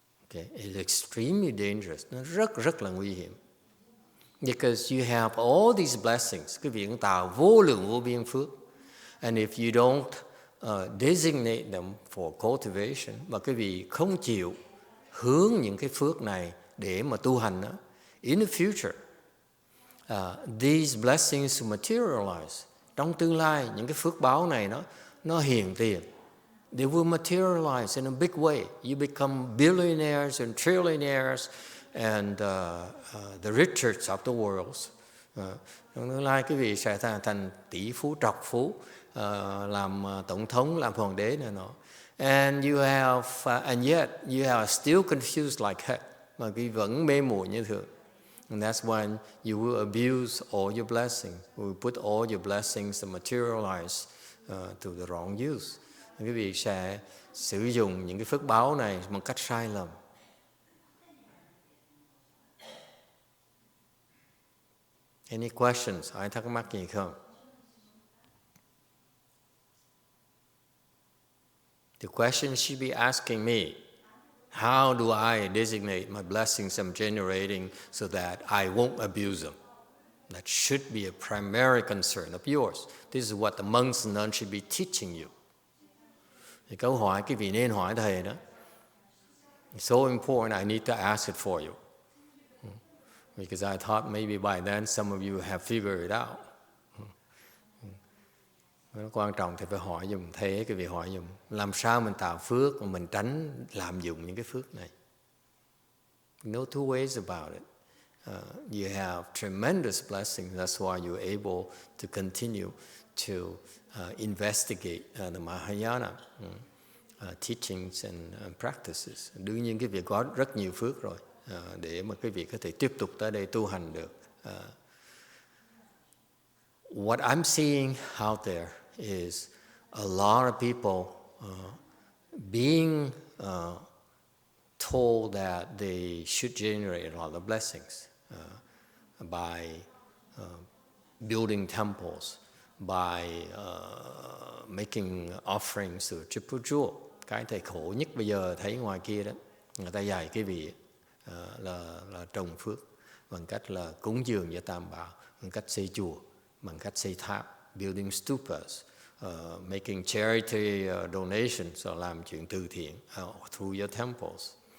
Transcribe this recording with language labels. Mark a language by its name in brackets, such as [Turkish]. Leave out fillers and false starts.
[English] Okay? It's extremely dangerous. [Vietnamese] Nó rất là nguy hiểm. [English] Because you have all these blessings. [Vietnamese] Quý vị cũng tạo vô lượng vô biên phước. [English] And if you don't designate them for cultivation, [Vietnamese] mà quý vị không chịu hướng những cái phước này để mà tu hành đó, [English] in the future, these blessings materialize. [Vietnamese] Trong tương lai, những cái phước báo này nó hiện tiền. [English] They will materialize in a big way. You become billionaires and trillionaires and the richest of the world. [Vietnamese] Trong tương lai, quý vị sẽ thành tỷ phú, trọc phú, làm tổng thống, làm hoàng đế này nọ. [English] And yet you are still confused like heck. [Vietnamese] Mà quý vẫn mê muội như thường. [English] And that's when you will abuse all your blessings. You will put all your blessings to materialize to the wrong use. [Vietnamese] Quý vị sẽ sử dụng những cái phước báo này một cách sai lầm. [English] Any questions? [Vietnamese] Ai thắc mắc gì không? [English] The question should be asking me, how do I designate my blessings I'm generating so that I won't abuse them? That should be a primary concern of yours. This is what the monks and nuns should be teaching you. [Vietnamese] Thì câu hỏi quý vị nên hỏi thầy đó. [English] It's so important, I need to ask it for you. Because I thought maybe by then some of you have figured it out. [Vietnamese] Nó quan trọng thì phải hỏi dùm, thế cái việc hỏi dùm. Làm sao mình tạo phước mà mình tránh lạm dụng những cái phước này. [English] No two ways about it. You have tremendous blessings. That's why you're able to continue to investigate the Mahayana teachings and practices. [Vietnamese] Đương nhiên cái việc có rất nhiều phước rồi để mà cái việc có thể tiếp tục tới đây tu hành được. [English] What I'm seeing out there is a lot of people being told that they should generate a lot of blessings by building temples, by making offerings to Triple Jewel. [Vietnamese] Cái thầy khổ nhất bây giờ thấy ngoài kia đó, người ta dạy cái vị là trồng phước bằng cách là cúng dường cho Tam Bảo, bằng cách xây chùa, bằng cách xây tháp, [English] building stupas, making charity donations, [Vietnamese] làm chuyện từ thiện [English] through your temples.